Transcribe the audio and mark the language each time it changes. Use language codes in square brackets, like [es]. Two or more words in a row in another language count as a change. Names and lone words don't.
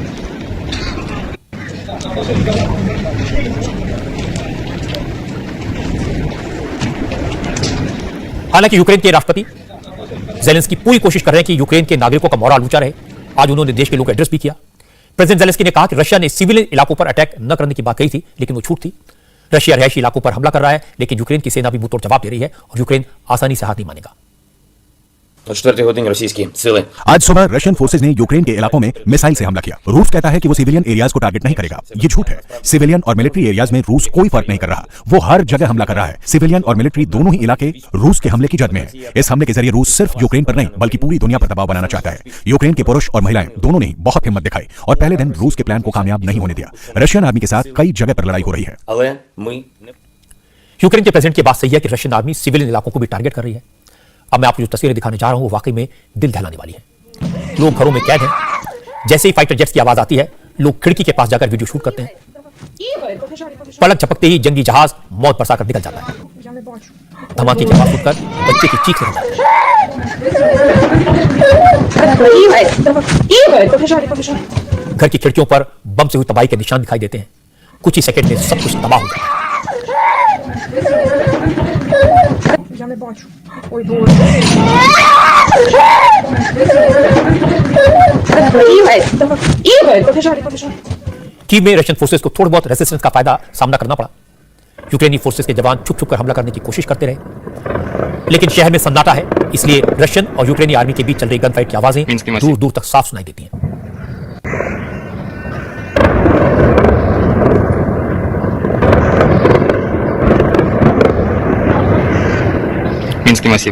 [hi] हालांकि यूक्रेन के राष्ट्रपति जेलेंस्की पूरी कोशिश कर रहे हैं कि यूक्रेन के नागरिकों का मोराल ऊंचा रहे। आज उन्होंने देश के लोगों को एड्रेस भी किया। प्रेसिडेंट जेलेंस्की ने कहा कि रशिया ने सिविलियन इलाकों पर अटैक न करने की बात कही थी, लेकिन वो झूठ थी। रशिया रिहायशी इलाकों पर हमला कर रहा है, लेकिन यूक्रेन की सेना भी मुंहतोड़ जवाब दे रही है और यूक्रेन आसानी से हार नहीं मानेगा। [uk] О 4-й годині російські сили [hi] आज सुबह [en] Russian forces [hi] ने यूक्रेन के इलाकों में मिसाइल से हमला किया। रूस कहता है कि वो [en] civilian areas [hi] को टारगेट नहीं करेगा। ये झूठ है। सिविलियन और [en] military areas [hi] में रूस कोई फर्क नहीं कर रहा, वो हर जगह हमला कर रहा है। सिविलियन और मिलिट्री दोनों ही इलाके रूस के हमले की जद में है। इस हमले के जरिए रूस सिर्फ यूक्रेन पर नहीं बल्कि पूरी दुनिया पर दबाव बनाना चाहता है। यूक्रेन के पुरुष और महिलाएं दोनों ने बहुत हिम्मत दिखाई और पहले दिन रूस के प्लान को कामयाब नहीं होने दिया। [en] Russian army [hi] के साथ कई जगह पर लड़ाई हो रही है। [uk] Але ми не [hi] यूक्रेन के प्रेसिडेंट की बात सही है कि [en] Russian army civilian [hi] इलाकों को भी टारगेट कर रही है। अब मैं आपको जो तस्वीरें दिखाने जा रहा हूं वो वाकई में दिल दहलाने वाली है। लोग घरों में कैद हैं। जैसे ही [en] fighter jets [hi] की आवाज आती है, लोग खिड़की के पास जाकर वीडियो शूट करते हैं। पलक झपकते ही जंगी जहाज मौत बरसाकर निकल जाता है। धमाके के पास उठकर बच्चे की चीख निकल जाती है। घर की खिड़कियों पर बम से हुई तबाही के निशान दिखाई देते हैं। कुछ ही सेकंड में सब कुछ तबाह हो जाता है। [uk] Я не бачу. Ой, Боже. Ігор, побіжали. [hi] कीव में [en] Russian forces [hi] को थोड़ा बहुत रेजिस्टेंस का सामना करना पड़ा। यूक्रेनी फोर्सेस के जवान छुप छुप कर हमला करने की कोशिश करते रहे, लेकिन शहर में सन्नाटा है, इसलिए रशियन और यूक्रेनी आर्मी के बीच चल रही [en] gun fight [hi] की आवाजें दूर दूर तक साफ सुनाई देती हैं। [uk] Мінський масив.